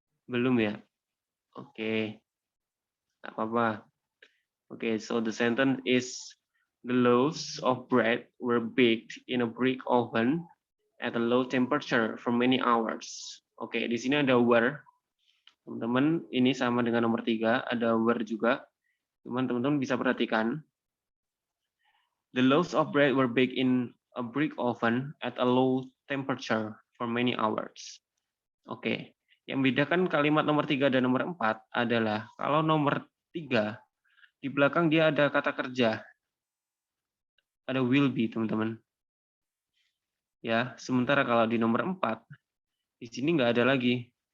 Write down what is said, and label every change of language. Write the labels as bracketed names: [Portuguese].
[Indonesian] Belum ya? Oke. Nggak apa-apa. [English] Oke, so the sentence is, the loaves of bread were baked in a brick oven at a low temperature for many hours. [Indonesian] Oke, di sini ada were. Teman-teman, ini sama dengan nomor 3, ada were juga. Cuman teman-teman bisa perhatikan. [English] The loaves of bread were baked in a brick oven at a low temperature for many hours. [Indonesian] Oke, yang membedakan kalimat nomor 3 dan nomor 4 adalah kalau nomor 3 di belakang dia ada kata kerja. Ada will be, teman-teman. Ya, sementara kalau di nomor 4 di sini nggak ada lagi.